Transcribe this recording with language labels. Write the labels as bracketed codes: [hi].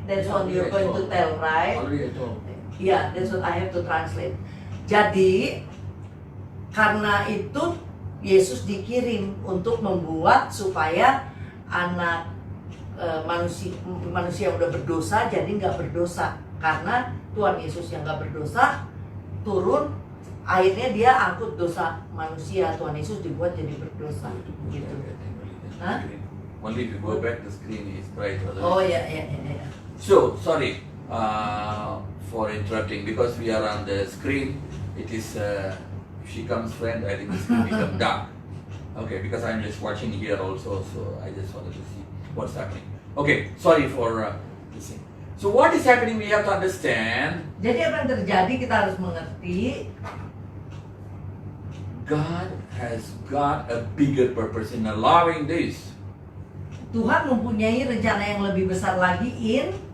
[en] That's what you're going to tell, right? Already I told. Yeah, that's what I have to translate. [id] Jadi karena itu Yesus dikirim untuk membuat supaya anak manusia yang udah berdosa jadi nggak berdosa, karena Tuhan Yesus yang nggak berdosa turun, akhirnya dia angkut dosa manusia. Tuhan Yesus dibuat jadi berdosa gitu. Huh? [en] Screen. Only if you go back, the screen is bright. [id] Oh ya. [en] So, sorry for interrupting because we are on the screen. It is, if she comes friend, I think the screen become dark. Okay, because I'm just watching here also, so I just wanted to see what's happening. Okay, sorry for this thing. So what is happening, we have to understand. [id] Jadi apa yang terjadi kita harus mengerti. [en] God has got a bigger purpose in allowing this. [id] Tuhan mempunyai rencana yang lebih besar lagi in